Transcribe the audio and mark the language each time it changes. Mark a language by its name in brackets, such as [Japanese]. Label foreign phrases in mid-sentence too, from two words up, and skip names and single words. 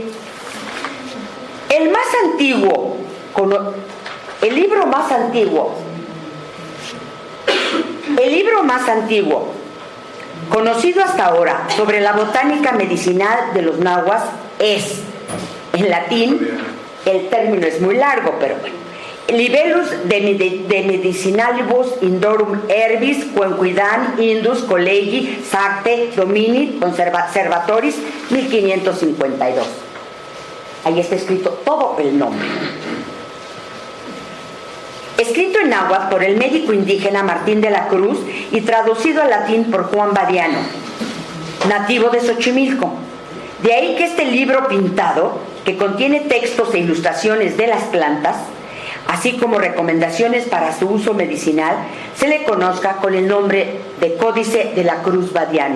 [Spanish] El libro más antiguo conocido hasta ahora sobre la botánica medicinal de los nahuas es, en latín, el término es muy largo, pero bueno, Libellus de Medicinalibus Indorum Herbis Quenquidam Indus Collegi Sacte Domini Conservatoris 1552. Ahí está escrito todo el nombre. Escrito en náhuatl por el médico indígena Martín de la Cruz y traducido al latín por Juan Badiano, nativo de Xochimilco. De ahí que este libro pintado, que contiene textos e ilustraciones de las plantas, así como recomendaciones para su uso medicinal, se le conozca con el nombre de Códice de la Cruz Badiano.